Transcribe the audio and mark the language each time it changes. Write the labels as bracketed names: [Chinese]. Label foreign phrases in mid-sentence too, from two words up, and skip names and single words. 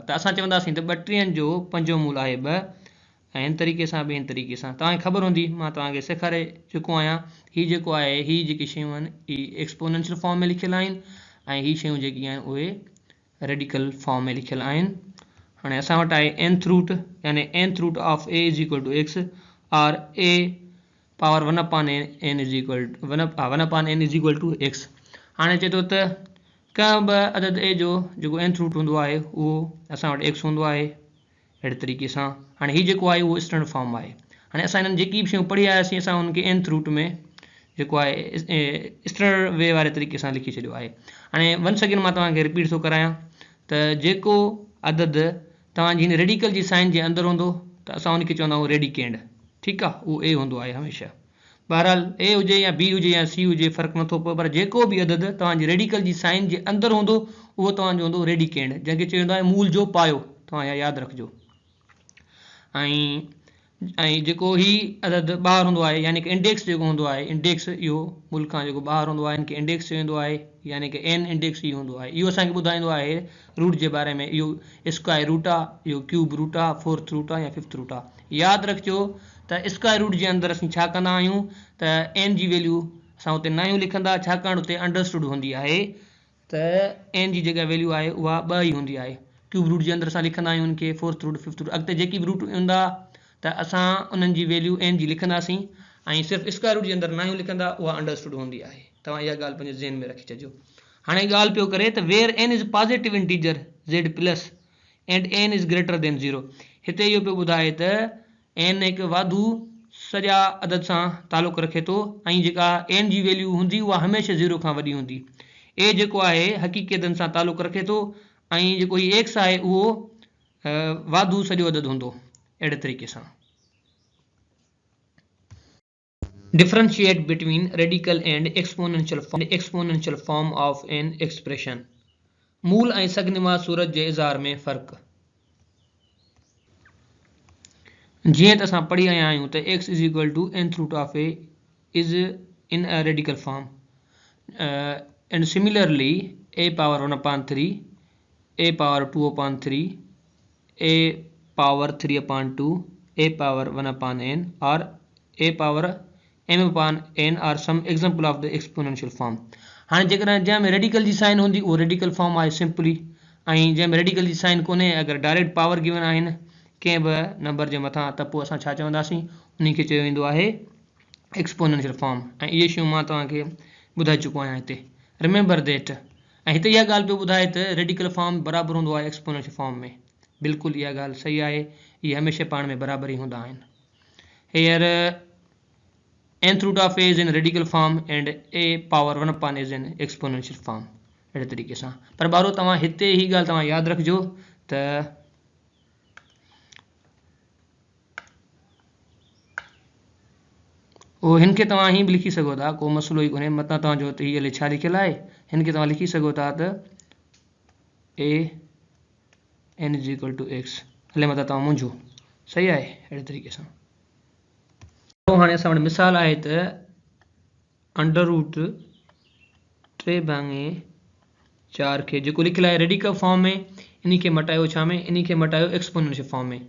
[Sindhi] त असां चवंदासीं त 32 जो पंजो मूल आहे 2 ऐं हिन तरीक़े सां ॿिए तरीक़े सां तव्हांखे ख़बर हूंदी, मां तव्हांखे सेखारे चुको आहियां। हीअ जेको आहे हीअ जेकी शयूं आहिनि हीअ [English] exponential form [Sindhi] में लिखियल आहिनि ऐं हीअ शयूं जेकी आहिनि उहे [English] radical form [Sindhi] में लिखियल आहिनि। हाणे असां वटि आहे [English] nth root, यानी nth root of a is equal to x और a power 1/n is equal to x. [Sindhi] हाणे चए थो त कंहिं बि अदद a जो जेको [English] nth root [Sindhi] हूंदो आहे उहो असां वटि x हूंदो आहे अहिड़े तरीक़े सां। हाणे हीअ जेको आहे उहो [English] standard form [Sindhi] आहे। हाणे असां हिननि जेकी बि शयूं पढ़ी आयासीं असां हुनखे [English] nth root [Sindhi] में जेको आहे [English] standard way [Sindhi] वारे तरीक़े सां लिखी छॾियो आहे। हाणे [English] once again [Sindhi] मां तव्हांखे रिपीट थो करायां त जेको अदद तव्हांजी हिन रेडिकल जी साइन जे अंदरि हूंदो त असां हुनखे चवंदा आहियूं रेडिकेंड, ठीकु आहे, उहो a हूंदो आहे हमेशह। बहरहाल a हुजे या b हुजे या c हुजे फ़र्क़ु नथो पए, पर जेको बि अदद तव्हांजी रेडिकल जी साइन जे अंदरि हूंदो उहो तव्हांजो हूंदो रेडिकेंड, जंहिंखे चयो वेंदो आहे मूल जो पायो, तव्हां इहा यादि रखिजो। ऐं जेको ही अदद ॿाहिरि हूंदो आहे यानी कि इंडेक्स जेको हूंदो आहे, इंडेक्स इहो मूल खां जेको ॿाहिरि हूंदो आहे इनखे इंडेक्स चयो वेंदो आहे, यानी कि n इंडेक्स ई हूंदो आहे। इहो असांखे ॿुधाईंदो आहे रूट जे बारे में, इहो [English] square root [Sindhi] आहे, इहो [English] cube root [Sindhi] आहे, [English] fourth root [Sindhi] आहे या [English] fifth root [Sindhi] आहे। यादि रखिजो त [English] square root [Sindhi] जे अंदरि असीं छा कंदा आहियूं त n जी वैल्यू असां हुते नयूं लिखंदा, छाकाणि हुते अंडरस्टूड हूंदी आहे त n जी जेका वैल्यू आहे उहा 2 ई हूंदी आहे। [English] cube root [Sindhi] जे अंदरि असां लिखंदा आहियूं उनखे [English] fourth root, fifth root, [Sindhi] अॻिते जेकी बि रूट ईंदा त असां उन्हनि जी वैल्यू n जी लिखंदासीं ऐं सिर्फ़ु [English] square root [Sindhi] जे अंदरि नयूं लिखंदा, उहा अंडरस्टूड हूंदी आहे। तव्हां इहा ॻाल्हि पंहिंजे ज़हन में रखी छॾिजो। हाणे ॻाल्हि पियो करे त [English] where n is positive integer z plus and n is greater than 0. [Sindhi] हिते इहो पियो ॿुधाए त n हिकु वाधू सॼा अदद सां तालुक़ु रखे थो ऐं जेका n जी वैल्यू हूंदी उहा हमेशह 0 खां वॾी हूंदी। a जेको आहे हक़ीक़तनि सां तालुक़ु रखे थो ऐं जेको हीउ x आहे उहो वाधू सॼो अदद हूंदो अहिड़े तरीक़े सां। [English] Differentiate between radical and exponential form of an expression। [Sindhi] मूल ऐं सगनिमा सूरत जे इज़हार में फ़र्क़ु। जीअं त असां पढ़ी आया आहियूं त [English] x is equal to nth root of a is in a radical form and similarly a power 1/3, a power 2/3, a power 3/2, a power 1/n और a power m/n are some example of the exponential form। [Sindhi] हाणे जेकॾहिं जंहिंमें रेडिकल जी साइन हूंदी उहो [English] radical form [Sindhi] आहे सिंपली, ऐं जंहिंमें रेडिकल जी साइन कोन्हे, अगरि [English] direct power given [Sindhi] आहिनि कंहिं बि नंबर जे मथां त पोइ असां छा चवंदासीं, उनखे चयो वेंदो आहे [English] exponential form. [Sindhi] ऐं इहे शयूं मां तव्हांखे ॿुधाए चुको आहियां हिते, [English] remember that. [Sindhi] ऐं हिते इहा ॻाल्हि पियो ॿुधाए त [English] radical form [Sindhi] बराबरि हूंदो आहे [English] exponential form [Sindhi] में। बिल्कुलु इहा ॻाल्हि सही आहे, इहे हमेशह पाण में बराबरि ई हूंदा आहिनि। [English] हींअर nth root of a is in radical form and a power 1/n is in exponential form [Sindhi] अहिड़े तरीक़े सां। पर ॿारो तव्हां हिते ही ॻाल्हि तव्हां यादि रखिजो त उहो हिनखे तव्हां हीअं बि लिखी सघो था, को मसइलो ई कोन्हे, मतां तव्हांजो हिते हीअ छा लिखियलु आहे, हिनखे तव्हां लिखी सघो था त [English] a n is equal to x, [Sindhi] हले मतां तव्हां मुंझो, सही आहे अहिड़े तरीक़े सां। हाणे असां वटि मिसाल आहे त [English] under root [Sindhi] 3/4 खे जेको लिखियलु आहे [English] radical form [Sindhi] में, इन खे मटायो छा में, इन खे मटायो [English] exponential form [Sindhi] में।